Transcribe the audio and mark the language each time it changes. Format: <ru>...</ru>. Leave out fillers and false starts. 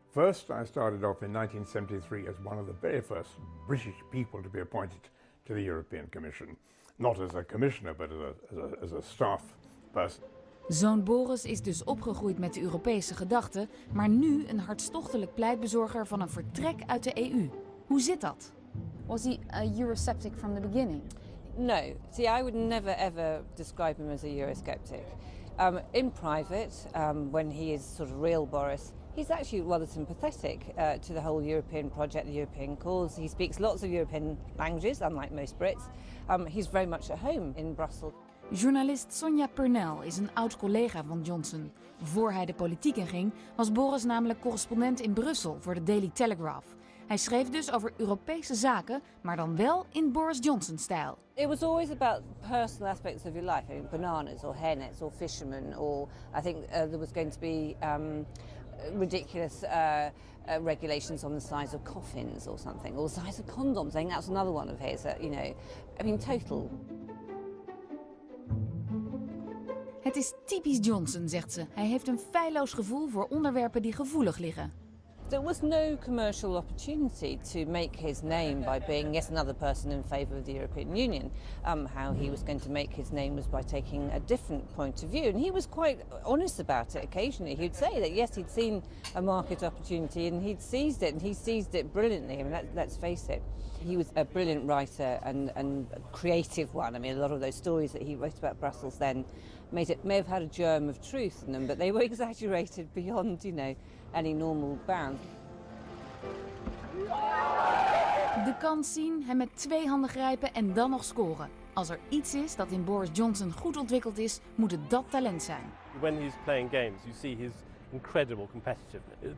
<en>First, I started off in 1973 as one of the very first British people to be appointed to the European Commission. Not as a commissioner, but as a staff person.</en> <nl>Zoon Boris is dus opgegroeid met de Europese gedachte, maar nu een hartstochtelijk pleitbezorger van een vertrek uit de EU. Hoe zit dat?</nl> <en>Was he a Eurosceptic from the beginning? No. See, I would never ever describe him as a Eurosceptic. In private, when he is sort of real Boris, he's actually rather sympathetic to the whole European project, the European cause. He speaks lots of European languages, unlike most Brits. He's very much at home in Brussels.</en> <nl>Journalist Sonja Purnell is een oud-collega van Johnson. Voor hij de politiek inging, was Boris namelijk correspondent in Brussel voor de Daily Telegraph. Hij schreef dus over Europese zaken, maar dan wel in Boris Johnson-stijl.</nl> <en>It was always about personal aspects of your life, I mean, bananas or hairnets or fishermen, or I think there was going to be ridiculous regulations on the size of coffins or something, or the size of condoms. I think that's another one of his, total.</en> <nl>Het is typisch Johnson, zegt ze. Hij heeft een feilloos gevoel voor onderwerpen die gevoelig liggen.</nl> <en>There was no commercial opportunity to make his name by being yet another person in favour of the European Union. How he was going to make his name was by taking a different point of view. And he was quite honest about it occasionally. He'd say that, yes, he'd seen a market opportunity and he'd seized it, and he seized it brilliantly. I mean, let's face it. He was a brilliant writer and a creative one. I mean, a lot of those stories that he wrote about Brussels then may have had a germ of truth in them, but they were exaggerated beyond, any normal bounds.</en> <nl>De kans zien, hem met 2 handen grijpen en dan nog scoren. Als er iets is dat in Boris Johnson goed ontwikkeld is, moet het dat talent zijn.</nl> <en>When he's playing games, you see his incredible competitiveness.</en>